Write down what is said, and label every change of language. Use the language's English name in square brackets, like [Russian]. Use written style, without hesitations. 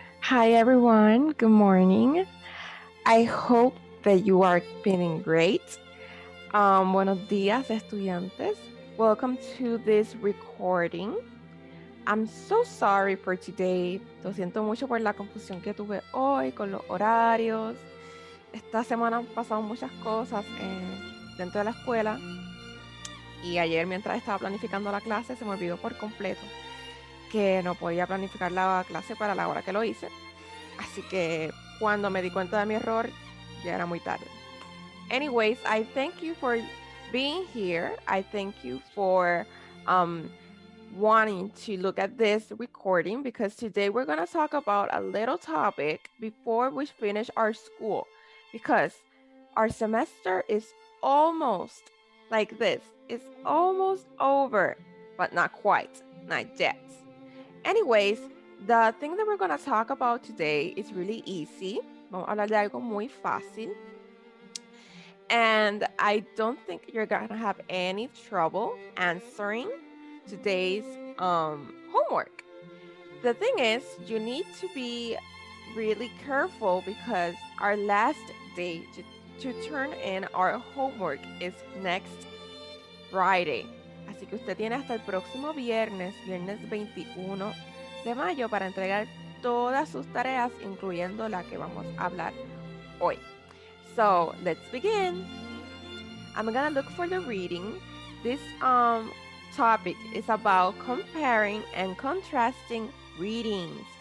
[English] Hi everyone, good morning. I hope that you are feeling great. [Spanish] Buenos días, estudiantes. [English] Welcome to this recording. I'm so sorry for today. [Spanish] Lo siento mucho por la confusión que tuve hoy con los horarios. Esta semana han pasado muchas cosas dentro de la escuela y ayer mientras estaba planificando la clase se me olvidó por completo que no podía planificar la clase para la hora que lo hice. Así que cuando me di cuenta de mi error, ya era muy tarde. [English] Anyways, I thank you for being here. I thank you for wanting to look at this recording because today we're going to talk about a little topic before we finish our school because our semester is almost like this. It's almost over, but not quite, not yet. Anyways, the thing that we're going to talk about today is really easy. [Spanish] Vamos a hablar de algo muy fácil. [English] And I don't think you're going to have any trouble answering today's homework. The thing is, you need to be really careful because our last day to turn in our homework is next Friday. [Spanish] Así que usted tiene hasta el próximo viernes 21 de mayo para entregar todas sus tareas, incluyendo la que vamos a hablar hoy. [English] So, let's begin. I'm gonna look for the reading. This topic is about comparing and contrasting readings.